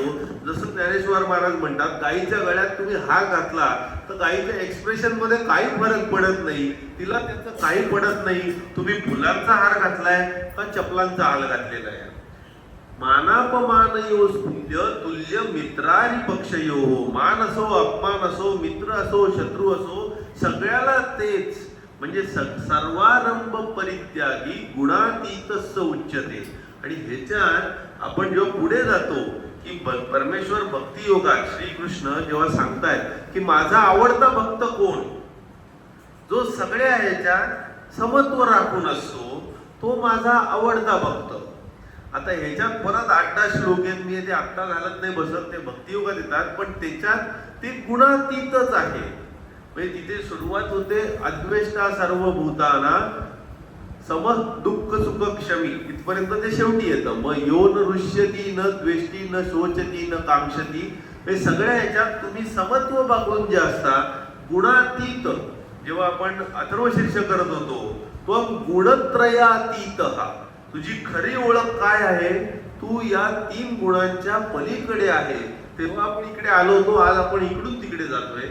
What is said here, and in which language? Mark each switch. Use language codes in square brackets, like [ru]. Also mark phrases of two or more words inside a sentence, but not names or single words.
[mr] जसं ज्ञानेश्वर महाराज म्हणतात, गाईच्या गळ्यात तुम्ही हार घातला तर गाईच्या एक्सप्रेशन मध्ये काही फरक पडत नाही, तिला त्याचं काही पडत नाही. तुम्ही फुलांचा हार घातलाय का चपलांचा हार घातलेला आहे. [sa] मानापमानयो तुल्य तुल्य मित्रारी पक्षयो, [mr] मान असो अपमान असो, मित्र असो शत्रू असो, सगळ्याला तेच, म्हणजे [sa] सर्वारंभ परित्यागी गुणातीतस्य उच्यते. [mr] आणि ह्याच्यात आपण जेव्हा पुढे जातो की परमेश्वर भक्ती योगात श्रीकृष्ण जेव्हा सांगतायत की माझा आवडता भक्त कोण, जो सगळ्या ह्याच्यात समत्व राखून असतो, तो माझा आवडता भक्त. आता ह्याच्यात परत 8-10 श्लोक आहेत, मी ते आत्ता घालत नाही बसत, ते भक्तियोगात येतात, पण त्याच्यात ते गुणातीतच आहे. म्हणजे तिथे सुरुवात होते [sa] अद्वेष्टा सर्वभूताना सम दुःख सुख क्षमी, [mr] इथपर्यंत ते शेवटी येतं. [sa] मग यो न रुष्यती न द्वेष्टी न शोचती न कांक्षती, [mr] हे सगळ्या ह्याच्यात तुम्ही समत्व बघून जे असता गुणातीत. जेव्हा आपण अथर्वशीर्ष करत होतो तो गुणत्रयातीत, तुझी खरी ओळख काय आहे, तू या 3 गुणांच्या पलीकडे आहे. तेव्हा आपण इकडे आलो होतो, आज आपण इकडून तिकडे जातोय.